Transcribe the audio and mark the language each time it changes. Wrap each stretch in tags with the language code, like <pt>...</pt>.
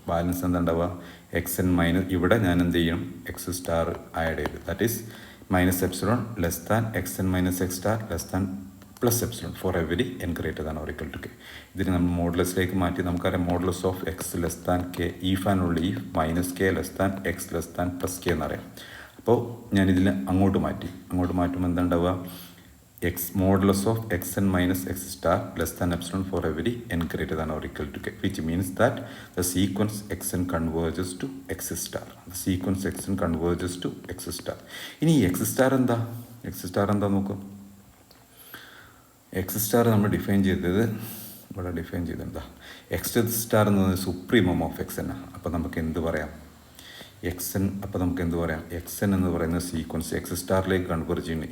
<ml>Balance എന്താ ഉണ്ടാവുക,</ml> <en>x n minus,</en> <ml>ഇവിടെ ഞാൻ എന്ത് ചെയ്യണം,</ml> <en>X star add ചെയ്ത്, that is minus epsilon less than x n minus x star less than plus epsilon for every n greater than or equal to k.</en> <ml>ഇതിന് നമ്മൾ മോഡുലസിലേക്ക് മാറ്റി നമുക്കറിയാം</ml> <en>modulus of x less than k if and only if minus k less than x less than plus k</en> <ml>എന്നറിയാം. അപ്പോൾ ഞാനിതിൽ അങ്ങോട്ട് മാറ്റുമ്പോൾ എന്താ ഉണ്ടാവുക,</ml> <en>x modulus of xn minus x star less than epsilon for every n greater than or equal to k, which means that the sequence xn converges to x star. The sequence xn converges to x star.</en> <ml>ഇനി x star എന്താ? x star എന്താ നോക്കൂ. x star നമ്മൾ define ചെയ്തത് ഇവിടെ define ചെയ്തെന്താ, x star എന്നത്</ml> <en>Supremum of x n.</en> <ml>അപ്പോൾ നമുക്ക് എന്ത് പറയാം, എക്സ് എൻ. അപ്പോൾ നമുക്ക് എന്ത് പറയാം, എക്സ് എൻ എന്ന് പറയുന്ന സീക്വൻസ് എക്സ് സ്റ്റാറിലേക്ക് കൺവേർജ് ചെയ്യുന്നു.</ml>